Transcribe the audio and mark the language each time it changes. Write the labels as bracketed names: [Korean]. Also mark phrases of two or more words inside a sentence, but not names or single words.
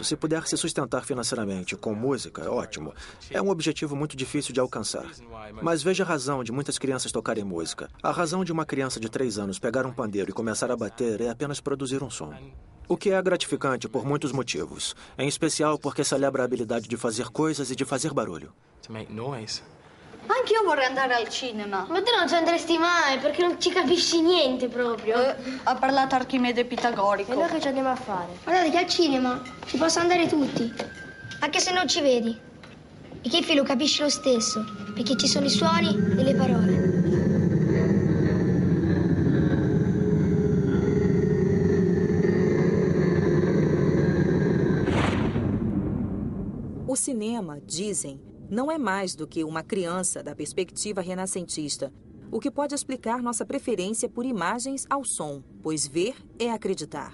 [Portuguese] Se puder se sustentar financeiramente com música, ótimo. É um objetivo muito difícil de alcançar. Mas veja a razão de muitas crianças tocarem música. A razão de uma criança de 3 anos pegar um pandeiro e começar a bater é apenas produzir um som. O que é gratificante por muitos motivos, em especial porque celebra a habilidade de fazer coisas e de fazer barulho. [Italian] Anch'io vorrei andare al cinema. Ma te non ci andresti mai, perché non ci capisci niente proprio. Ha parlato Archimede Pitagorico. E noi che ci andiamo a fare? Guardate che al cinema ci possono andare tutti, anche se non ci vedi. E che il lo capisci lo stesso, perché ci sono i suoni e le parole. [Portuguese] O cinema, dizem, não é mais do que uma criança da perspectiva renascentista, o que pode explicar nossa preferência por imagens ao som, pois ver é acreditar.